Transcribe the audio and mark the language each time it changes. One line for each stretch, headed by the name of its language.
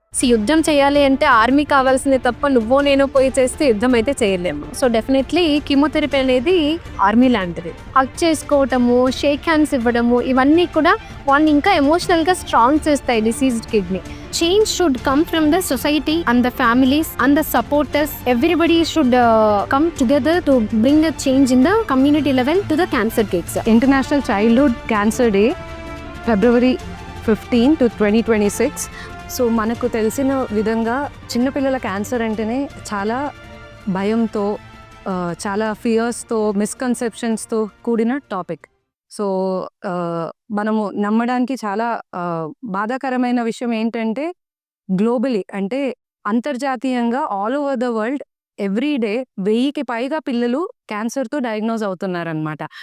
Telugu: యుద్ధం చేయాలి అంటే ఆర్మీ కావాల్సిందే తప్ప నువ్వో నేనో పోయి చేస్తే యుద్ధం అయితే చేయలేము. సో డెఫినెట్లీ కీమోథెరపీ అనేది ఆర్మీ లాంటిది. హగ్ చేసుకోవటము, షేక్ హ్యాండ్స్ ఇవ్వడము, ఇవన్నీ కూడా వాళ్ళని ఇంకా ఎమోషనల్గా స్ట్రాంగ్ చేస్తాయి diseased kidney.
English: Change should come from the society and the families and the supporters. Everybody should come together to bring a change in the community level to the cancer kids. International Childhood Cancer Day, February 15 to 2026.
Telugu: So మనకు తెలిసిన విధంగా చిన్నపిల్లల cancer అంటేనే చాలా భయంతో, చాలా ఫియర్స్తో, మిస్కన్సెప్షన్స్తో కూడిన topic. So మనము నమ్మడానికి చాలా బాధాకరమైన విషయం ఏంటంటే గ్లోబలీ అంటే అంతర్జాతీయంగా
English: all over the world every day
Telugu: 1000కి పైగా పిల్లలు క్యాన్సర్తో డయాగ్నోజ్ అవుతున్నారనమాట.